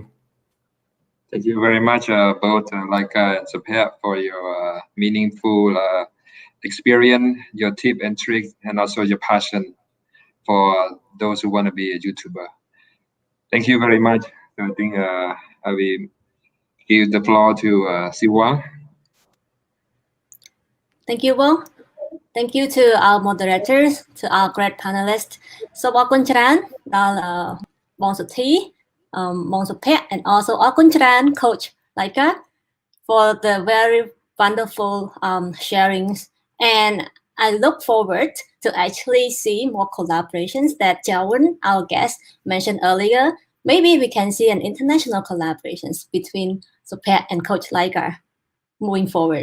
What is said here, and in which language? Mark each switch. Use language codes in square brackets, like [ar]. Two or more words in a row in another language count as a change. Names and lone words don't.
[en] Thank you very much, both Laika and Supet, for your meaningful experience, your tip and tricks, and also your passion for those who want to be a YouTuber. Thank you very much. So I think I will give the floor to Si Wang. Thank you, Will. Thank you to our moderators, to our great panelists. So, [km] អរគុណច្រើនដល់បងសុធី បងសុភ័ក្រ [en] and also [km] អរគុណច្រើន [en] Coach Laika for the very wonderful sharings, and I look forward to actually see more collaborations that Jawan, our guest, mentioned earlier. Maybe we can see an international collaborations between Supet and Coach Laika moving forward.